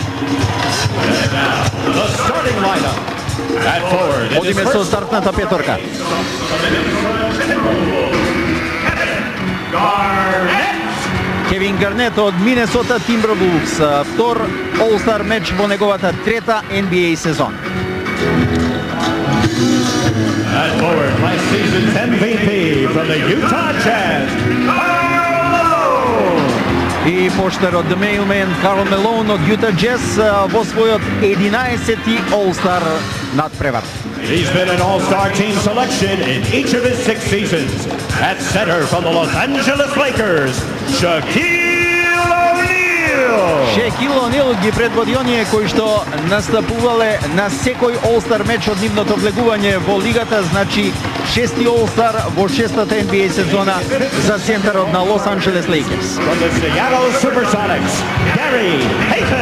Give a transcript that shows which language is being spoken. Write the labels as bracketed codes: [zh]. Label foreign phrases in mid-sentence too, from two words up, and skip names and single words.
[mk] Одиме со стартната петорка. Кевин Гарнет од Минесота Тимбервулвс, втор All-Star меч во неговата трета NBA сезона. [en] At forward, last season's MVP from the Utah Jazz, Karl Malone. [mk] И поштарот The Mailman Карл Мелоун од Юта Джез во својот 11-ти All-Star надпревар. [en] He's been an All-Star team selection in each of his 6 seasons. At center from the Los Angeles Lakers, Shaquille O'Neal. [mk] Шекил Онил ги предводи оние кои што настапувале на секој All-Star меч од нивното влегување во лигата, значи 6-ти All-Star во 6-та NBA сезона за центарот на Лос Анџелес Лейкерс. [en] From the Seattle Supersonics, Gary Payton.